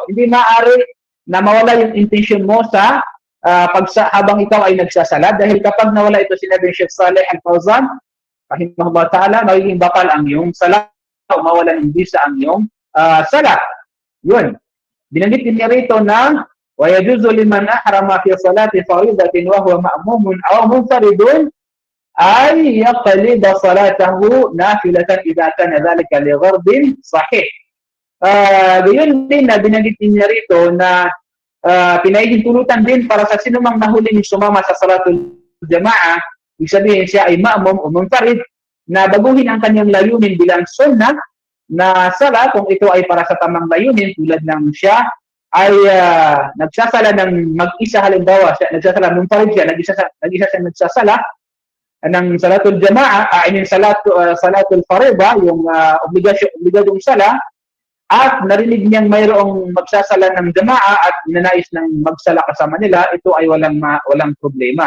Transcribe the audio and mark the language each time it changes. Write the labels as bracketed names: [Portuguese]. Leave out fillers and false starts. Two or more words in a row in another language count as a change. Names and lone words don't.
[Filipino] Hindi maaari na mawala yung intention mo sa habang ikaw ay nagsasala, dahil kapag nawala ito, sinabi ni Sheikh Saleh Al-Fawzan, [Arabic] رحمه الله تعالى, [Filipino] magiging bakal ang iyong sala o mawala ng bisa ang iyong sala. Yun. Binanggit din niya rito na [Arabic] وَيَجُزُ لِمَنْ أَحْرَمَ فِي صَلَاةِ فَرِيضَةٍ وَهُوَ مَأْمُومٌ أَوْ مُنْفَرِدٌ أَنْ يَقْلِدَ صَلَاتَهُ نَافِلَةً إِذَا كَانَ ذَلِكَ لِغَرْضٍ صَحِيحٍ. [Filipino] Gayon din na binanggit din niya rito na pinahihintulutan din para sa sinumang nahuling sumama sa [Arabic] صلاة الجماعة, [Filipino] ibig sabihin siya ay ma'mum o munfarid, na baguhin ang kanyang layunin bilang sunnah na sala kung ito ay para sa tamang layunin, tulad ng siya ay nagsasala ng mag-isa, halimbawa siya nagsasala munfarid siya, nag-isa siya nagsasala ng [Arabic] صلاة الجماعة صلاة الفريضة, [Filipino] yung obligasyong sala, at narinig niyang mayroong magsasala ng jamaa at ninanais ng magsala kasama nila, ito ay walang problema.